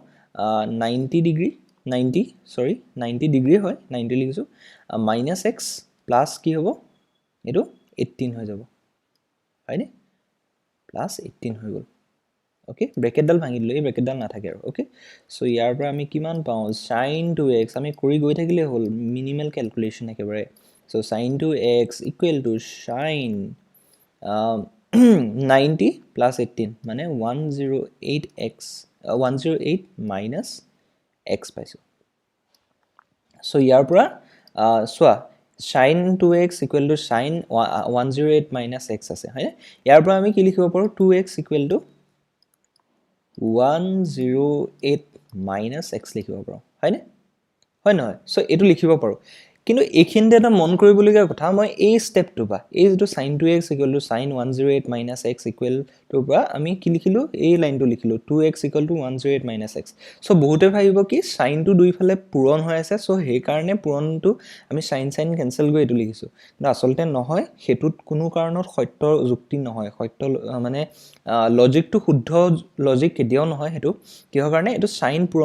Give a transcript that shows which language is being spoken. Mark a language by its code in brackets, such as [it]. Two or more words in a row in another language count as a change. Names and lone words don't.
[as] 90 ডিগ্ৰী 90 ডিগ্ৰী হয় 90 লিখিছো [en] minus x plus [as] কি হ'ব এটো 18 হৈ যাব হয়নে plus 18 হৈ গল ওকে ব্ৰেকেটডাল ভাঙি দিলে এই ব্ৰেকেটডাল নাথাকে আৰু ওকে সো ইয়াৰ পৰা আমি কিমান পাও [en] sin to x [as] আমি কৰি গৈ থাকিলে হল [en] minimal calculation [as] একেবাৰে সো [en] sin to x equal to sin 90 plus 18 [as] মানে 108x [en] 108 minus x [as] পাইছো সো ইয়াৰ পৰা সোৱা [en] sin 2x equal to sin 108 minus x [as] আছে হয় ইয়াৰ পৰা আমি কি লিখিব পাৰো [en] 2x equal to 108 minus x [as] লিখিব পাৰো হয়নে হয় নহয় সো এটো লিখিব পাৰো কিন্তু এইখিনতে এটা মন কৰিবলগীয়া কথা মই এই স্টেপটো বা এই যেটো [en] sin 2x equal to sin 108 minus x equal to [as] পৰা আমি কি লিখিলো এই লাইনটো লিখিলো [en] 2x equal to 108 minus x [as] সো বহুতে ভাবিব কি sin টো দুইফালে পূৰণ হৈ আছে সো সেই কাৰণে পূৰণটো আমি sin ক্যান্সেল কৰি এটো লিখিছো কিন্তু আসলতে নহয় হেতুত কোনো কাৰণত সত্য যুক্তি নহয় সত্য মানে লজিকটো শুদ্ধ লজিক কেতিয়াও নহয় হেতু কিহৰ কাৰণে এটো sin পূৰণ